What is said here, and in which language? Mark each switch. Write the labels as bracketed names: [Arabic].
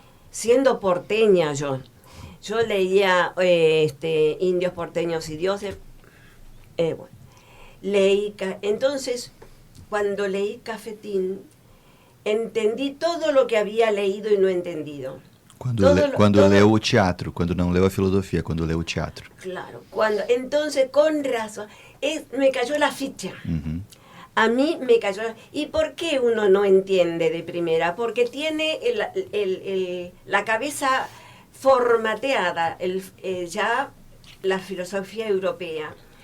[Spanish] Siendo porteña yo leía Indios, Porteños y Dioses. Bueno, entonces, cuando leí Cafetín, entendí todo lo que había leído y no entendido. [Portuguese] Quando leu o teatro, quando não leu a filosofia, quando leu o teatro. [Spanish] Claro, entonces con razón, me cayó la ficha. Uhum. A mí me cayó. ¿Y por qué uno no entiende de primera? Porque tiene la cabeza formateada, ya la filosofía europea.